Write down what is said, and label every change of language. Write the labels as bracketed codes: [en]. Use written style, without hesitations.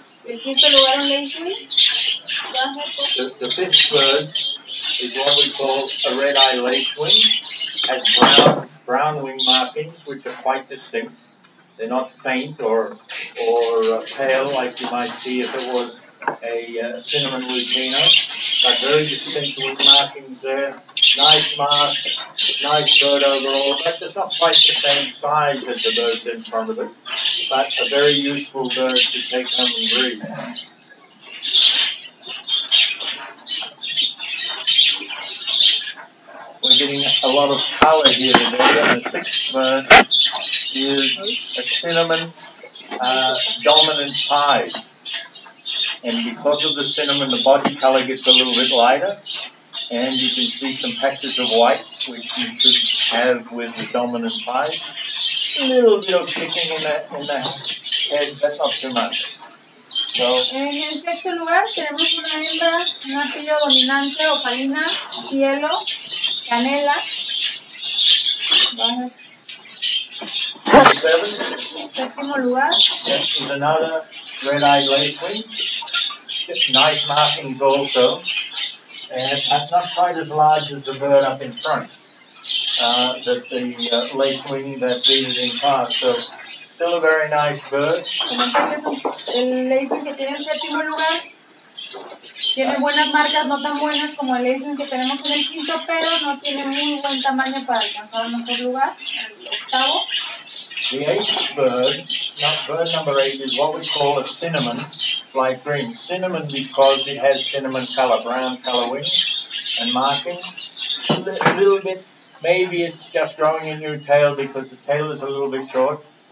[es] El quinto lugar en Lazy. [en] The fifth bird is what we call a red-eye lacewing. Has brown wing markings, which are quite distinct. They're not faint or pale like you might see if it was a cinnamon lutino, but very distinct wing markings there. Nice mask, nice bird overall, but it's not quite the same size as the birds in front of it, but a very useful bird to take home and breed. We're getting a lot of color here today, and the sixth bird is a cinnamon dominant pied. And because of the cinnamon, the body color gets a little bit lighter, and you can see some patches of white, which you should have with the dominant pied. A little bit of kicking in the head, but not too much. So, [es] en el sexto lugar tenemos una hembra, una pillo dominante, opalina, cielo, canela, Baja. [en] Seven. [es] Séptimo lugar. [en] This is another red-eyed lacewing. Nice markings also. And not quite as large as the bird up in front. The lacewing that breeded in past. So still a very nice bird. [es] El lacewing que tiene en séptimo lugar tiene buenas marcas, no tan buenas como el lacewing que tenemos en el quinto, pero no tiene muy buen tamaño para alcanzar el mejor lugar, el octavo. [en] The eighth bird, bird number 8, is what we call a cinnamon light green. Cinnamon because it has cinnamon color, brown color wings and markings. A little bit, maybe it's just growing a new tail because the tail is a little bit short.